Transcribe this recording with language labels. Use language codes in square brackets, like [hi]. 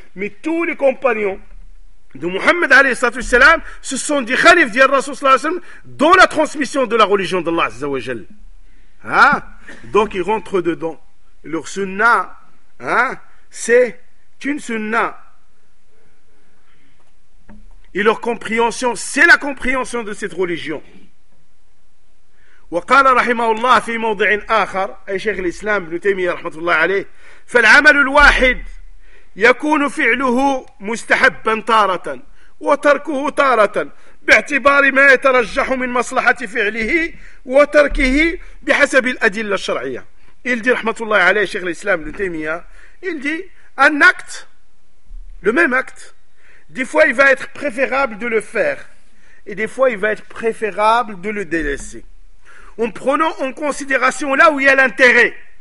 [fr] Mais tous les compagnons de Muhammad alayhi salam, ce sont des khalifs d'Allah sallallahu alayhi wa sallam dans la transmission de la religion d'Allah azza wa jal. Hein? Donc ils rentrent dedans. Leur sunna, hein? C'est une sunna. Et leur compréhension, c'est la compréhension de cette religion. [ar] وقال رحمه الله في موضع آخر أي شيخ الإسلام ابن تيمية رحمة الله عليه فالعمل الواحد يكون فعله مستحبا طارة وتركه طارة باعتبار ما يترجح من مصلحة فعله وتركه بحسب الأدلة الشرعية. [fr] Il dit [ar] رحمة الله عليه شيخ الإسلام ابن تيمية, [fr] il dit un acte, le même acte, des fois il va être préférable de le faire et des fois il va être préférable de le délaisser, en prenant en considération là où il y a l'intérêt.